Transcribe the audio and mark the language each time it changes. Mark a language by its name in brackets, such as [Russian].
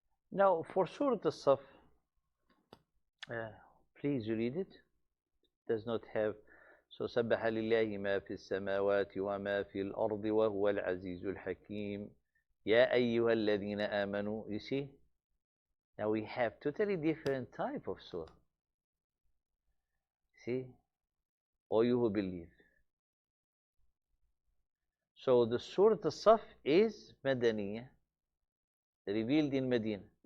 [English] Now, for Surah As-Saf, please read it. It does not have. [Arabic] So, سبح لله ما في السماوات وما في الأرض وهو العزيز الحكيم يا أيها الذين آمنوا. [English] You see? Now we have totally different type of surah. See? All you who believe. So the Surah As-Saf is Madaniyah, revealed in Medina.